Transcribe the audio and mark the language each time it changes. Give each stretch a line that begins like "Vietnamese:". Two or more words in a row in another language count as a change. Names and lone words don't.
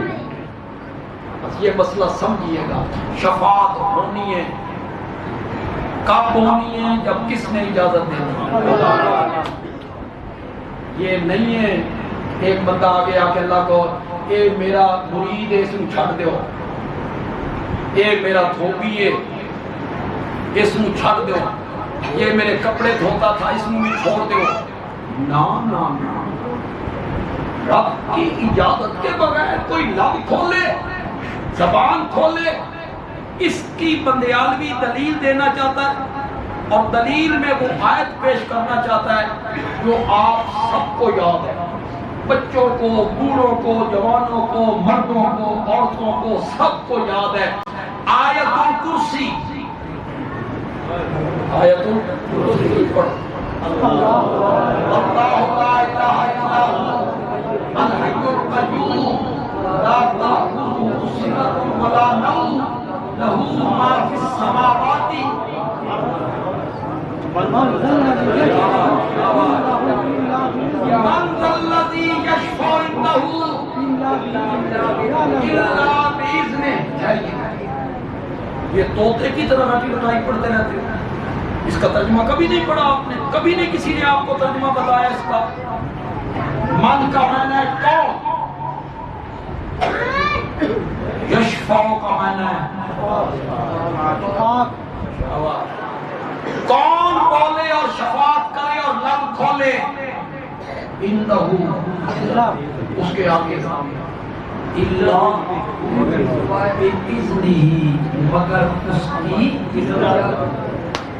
Urdu: بس یہ مسئلہ سمجھیے گا، شفاعت ہونی ہے، کب ہونی ہے؟ جب کس نے اجازت دینی۔ یہ نہیں ہے ایک بندہ آگے آ کے اللہ کو، اے میرا مرید ہے
Punjabi: اس نو چھڑ دیو،
Urdu: اے میرا دھوبی ہے
Punjabi: اس نو چھڑ دیو،
Urdu: یہ میرے کپڑے دھوتا تھا
Punjabi: اس نو بھی چھوڑ دیو۔
Urdu: نا نا نا، رب کی اجازت کے بغیر کوئی لب کھولے، زبان کھولے، اس کی بندیالوی دلیل دینا چاہتا ہے، اور دلیل میں وہ آیت پیش کرنا چاہتا ہے جو آپ سب کو یاد ہے، بچوں کو، بوڑھوں کو، جوانوں کو، مردوں کو، عورتوں کو، سب کو یاد ہے۔ آیت الکرسی، آیت الکرسی پڑھو۔
Arabic: اللہ لا الہ الا هو الحی القیوم لا تأخذه سنة ولا نوم له ما في السماوات من ذا الذی یشفع عنده الا بإذنہ۔
Urdu: یہ طوطے کی طرح رٹی رٹائی پڑھتے رہتے ہیں، اس کا ترجمہ کبھی نہیں پڑھا آپ نے، کبھی نہیں کسی نے آپ کو ترجمہ بتایا اس کا۔ من کا معنی ہے کون، یشفع کا معنی ہے کون بولے اور شفاعت کرے اور لب کھولے، انہو اس کے آگے اللہ بِإِذْنِهِ مگر اس کی اجازت۔